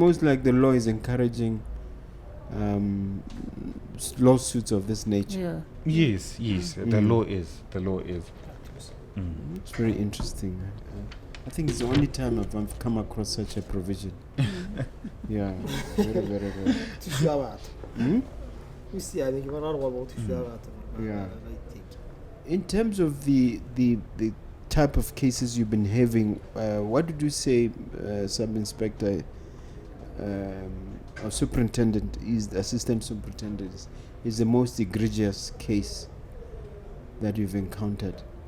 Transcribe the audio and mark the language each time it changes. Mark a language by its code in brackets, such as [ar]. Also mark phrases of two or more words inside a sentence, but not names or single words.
[en] almost like the law is encouraging lawsuits of this nature. Yeah. Yes, the law is. It's very interesting. I think it's the only time I've come across such a provision. Yeah, very, very, very. [tn] Thuso ya batho. Hmm? O siame ke bona re go bo thuso ya batho. [en] Yeah. In terms of the type of cases you've been having, what did you say, Sub-Inspector or Superintendent, is the Assistant Superintendent, is the most egregious case that you've encountered?